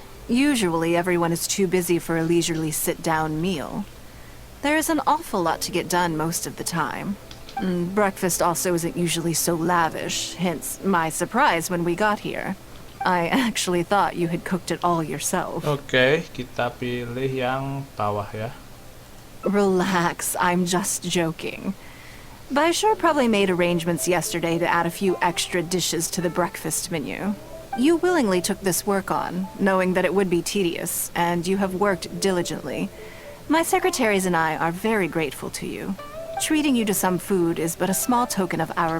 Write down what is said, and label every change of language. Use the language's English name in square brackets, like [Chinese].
[English] Usually everyone is too busy for a leisurely sit-down meal. There is an awful lot to get done most of the time. Breakfast also isn't usually so lavish, hence my surprise when we got here. I actually thought you had cooked it all yourself. [Indonesian] Oke, kita pilih yang bawah ya. [English] Relax, I'm just joking. Baishar probably made arrangements yesterday to add a few extra dishes to the breakfast menu. You willingly took this work on, knowing that it would be tedious, and you have worked diligently. My secretaries and I are very grateful to you. Treating you to some food is but a small token of our